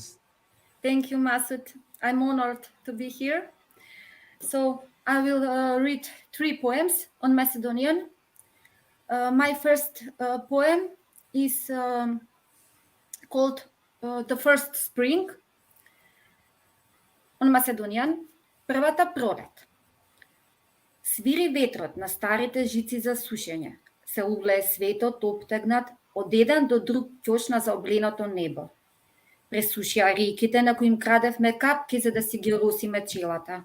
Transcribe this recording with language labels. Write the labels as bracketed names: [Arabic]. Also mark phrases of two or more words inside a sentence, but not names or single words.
[English] Thank you, Masud. I'm honored to be here. So I will read 3 poems on Macedonian. My first poem is called The First Spring on Macedonian. [Macedonian] Првата пролет. Свири ветрот на старите жици за сушење. Се углее светот обтегнат од еден до друг ќош на заобленото небо. Пресушија реките на кои им крадевме капки за да си ги росиме челата.